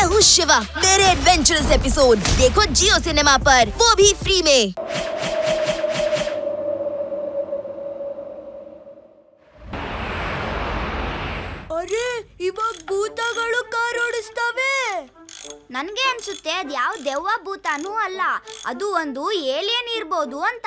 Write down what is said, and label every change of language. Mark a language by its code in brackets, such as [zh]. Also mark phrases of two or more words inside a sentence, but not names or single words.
[hi] शिवा मेरे [en] adventurous episode [hi] देखो जियो सिनेमा पर, वो भी फ्री में। [kn] ಅರೆ ಇವಾಗ ಭೂತಗಳು ಕಾರ್ ಓಡಿಸ್ತವೆ. ನನ್ಗೆ ಅನ್ಸುತ್ತೆ ಅದ್ ಯಾವ ದೆವ್ವ ಭೂತಾನೂ ಅಲ್ಲ, ಅದು ಒಂದು ಏಲಿಯನ್ ಇರ್ಬೋದು ಅಂತ.